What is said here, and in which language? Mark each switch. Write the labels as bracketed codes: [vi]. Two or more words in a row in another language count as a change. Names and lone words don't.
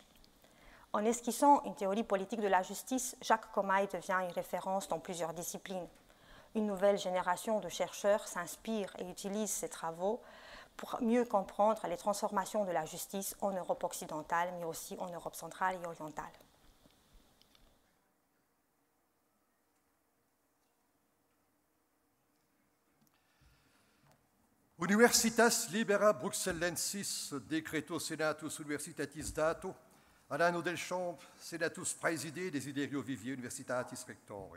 [fr] En esquissant une théorie politique de la justice, Jacques Comaille devient une référence dans plusieurs disciplines. Une nouvelle génération de chercheurs s'inspire et utilise ses travaux pour mieux comprendre les transformations de la justice en Europe occidentale, mais aussi en Europe centrale et orientale. [la] Universitas Libera Bruxellensis Decreto Senatus Universitatis Dato ad anno del champ Senatus Praeside Desiderio Vivier Universitatis Rectore.